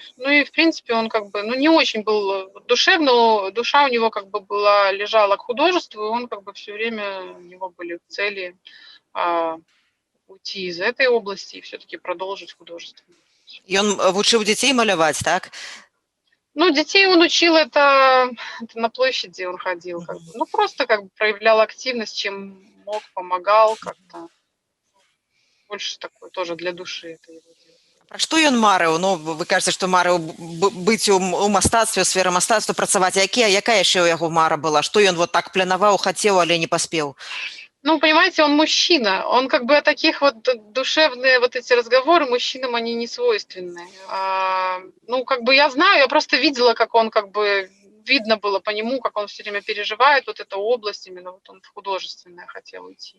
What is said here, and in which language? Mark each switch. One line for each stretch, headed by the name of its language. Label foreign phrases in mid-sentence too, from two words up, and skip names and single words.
Russian: Ну и, в принципе, он как бы, ну, не очень был душевно, душа у него как бы была, лежала к художеству, и он как бы все время, у него были цели уйти из этой области и все-таки продолжить художество. И он учил детей малявать, так? Ну, детей он учил, это на площади он ходил, как бы. Ну, просто как бы проявлял активность, чем мог, помогал как-то. Больше такой тоже для души это его дело.
Belarusian: Пра што ён марыў? Ну, вы кажаце, што марыў быць у мастацтве, у сферы мастацтва, працаваць. Якая яшчэ ў яго мара была? Што ён вот так планаваў, хацеў, але не паспеў?
Russian: Ну, понимаете, он мужчина. Он как бы таких вот душевные вот эти разговоры мужчинам, они не свойственны. Ну, как бы я знаю, я просто видела, как он как бы, видно было по нему, как он все время переживает вот эту область, именно вот он в художественное хотел уйти.